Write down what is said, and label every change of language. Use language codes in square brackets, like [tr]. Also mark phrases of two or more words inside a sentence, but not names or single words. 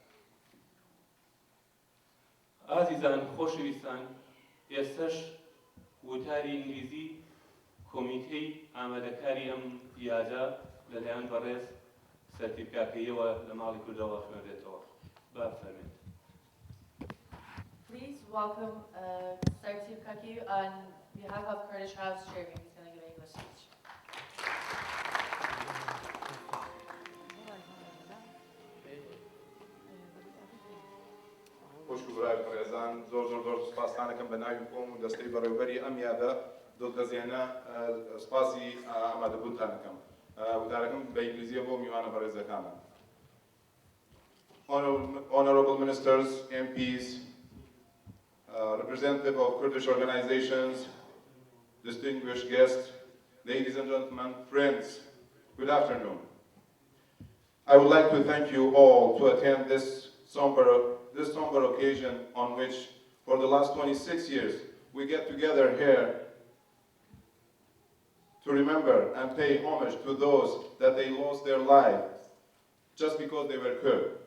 [ckb] ئازیزان خۆشەویستان، ئێستش وتاری ئینگلیزی کۆمیتەی ئامادەکاری ئەم یاجە لەلایەن بەڕێز سەرتیبکارکەیەوە لە ماڵی کوردەوە خوێنرێتەوە. بافەرمێن. [en] Please welcome Sartib Kaki on behalf of Kurdish House Chairman. He's going to give an English speech. [ckb] خوشکو برای پرێزان، زۆر سپاسانەکەم بە ناوی کۆم و دەستەی بەڕێوەبەری ئەم یادە دڵگەزێنە سپاسی ئامادەبوونتان دەکەم. وتارەکەم بە ئینگلیزیە بۆ میوانە بەڕێزەکانم. [en] Honorable Ministers, MPs, representative of Kurdish organizations, distinguished guests, ladies and gentlemen, friends, good afternoon. I would like to thank you all to attend this somber occasion on which, for the last 26 years, we get together here to remember and pay homage to those that they lost their lives just because they were Kurd.